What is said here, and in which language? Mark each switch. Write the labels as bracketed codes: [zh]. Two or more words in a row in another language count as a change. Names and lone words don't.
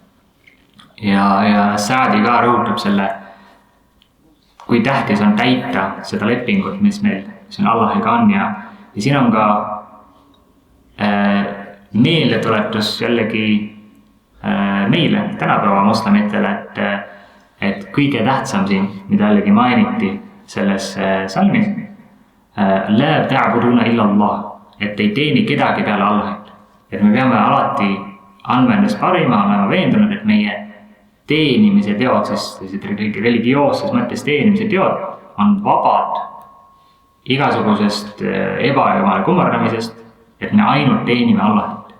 [et] Ja Saadi ka rõhutab selle, kui tähtis on täita seda lepingut, mis on Allahiga on ja siin on ka meeldetuletus jällegi meile, tänapäeva moslemitele, et kõige tähtsam siin, mida jällegi mainiti selles salmis, [ar] لا تعبدون إلا الله, [et] et ei teeni kedagi peale Allahit. Et me peame alati andma endast parima, olema veendunud, et meie teenimise teod, siis religioosses mõttes teenimise teod on vabad igasugusest ebajumala kummardamisest, et me ainult teenime Allahit.